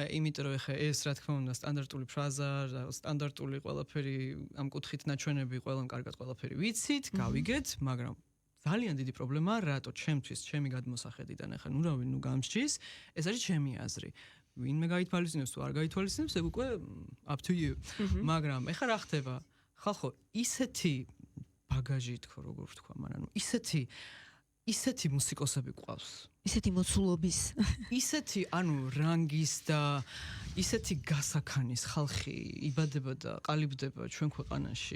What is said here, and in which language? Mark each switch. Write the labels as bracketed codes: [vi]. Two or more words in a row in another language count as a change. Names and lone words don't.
[ka] იმიტომ რომ ხა ეს რა თქმა უნდა სტანდარტული ფრაზა, სტანდარტული ყველაფერი ამ კუთხით ნაჩვენები ყველამ კარგად ყველაფერი ვიცით, გავიგეთ, მაგრამ ძალიან დიდი პრობლემაა რატო ჩემთვის, ჩემი გადმოსახედიდან ხა ნუ რავი, ნუ გამსჯის, ეს არის ჩემი აზრი. ვინმე გაითვალისწინებს თუ არ გაითვალისწინებს, ეგ უკვე [en] up to you. [ka] მაგრამ ეხა რა ხდება? ხალხო, ისეთი ბაგაჟი თქო როგორ ვთქვა, მაგრამ ისეთი მუსიკოსები ყავს. ისეთი მოცულობის. ისეთი, ანუ რანგის და ისეთი გასაქანის ხალხი იბადება და ყალიბდება ჩვენ ქვეყანაში.